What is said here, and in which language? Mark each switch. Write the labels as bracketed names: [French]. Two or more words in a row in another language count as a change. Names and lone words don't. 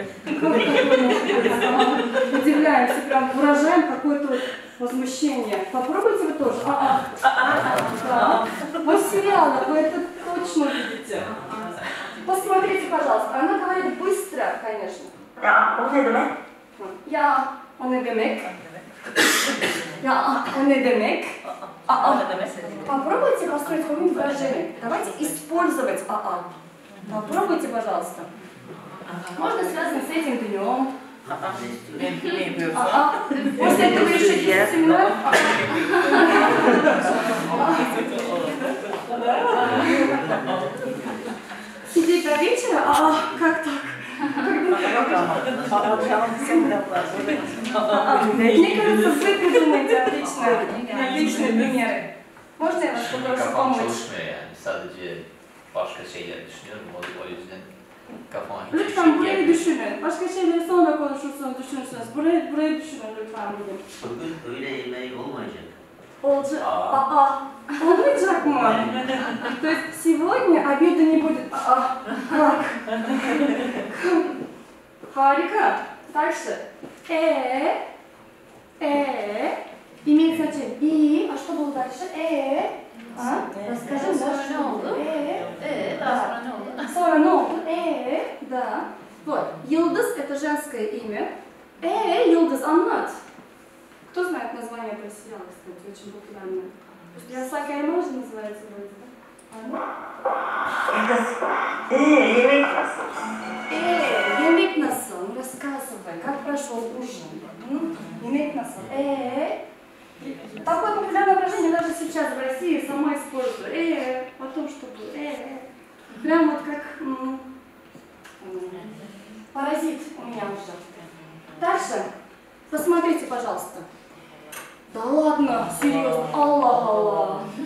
[Russian] Как такое может быть? Удивляемся, прям выражаем какое-то возмущение. Попробуйте вы тоже. Да. Вот в сериалах вы это точно видите. Посмотрите, пожалуйста. Она говорит быстро, конечно. [Turkish] Ya o ne demek? Ya, o ne demek. Ya o ne demek? [Russian] А это место. Попробуйте построить какое-нибудь выражение. Давайте использовать АА. Попробуйте, пожалуйста. Можно связано с этим днем. После этого еще семинар. Сидеть до вечера? Как так? Мне кажется, вы придумаете отличные примеры. Можно я вас попрошу [Turkish] Kafam [Russian] помочь? [Turkish] çalışmıyor yani. Sadece başka şeyler düşünüyorum. O yüzden kafama hiçbir Lütfen şey burayı gelmiyor. düşünün. Başka şeyleri sonra konuşursanız düşünürsünüz. Burayı düşünün lütfen bugün. Bugün öğle yemeği olmayacak. Olacak. Olmayacak mı? [Russian] То есть сегодня обеда не будет. Как? Harika. Дальше. Имеет значение. И. А что было дальше? Расскажи, [Turkish] Sonra ne oldu? Daha sonra ne oldu? Sonra ne oldu? [Russian] Да. Вот. Yıldız это женское имя. Yıldız, аннат. Кто знает название этого сериала, кстати, очень популярное? Ясаки Аймажи называется вроде, да? [Turkish] Yemek nasıl? Yemek nasıl? [Russian] Рассказывай, как прошел ужин? [Turkish] Yemek nasıl? [Russian] Такое популярное выражение даже сейчас в России сама использую. О том, что было. Прям вот как паразит у меня уже. Дальше. Посмотрите, пожалуйста. Да ладно, серьезно. Аллах.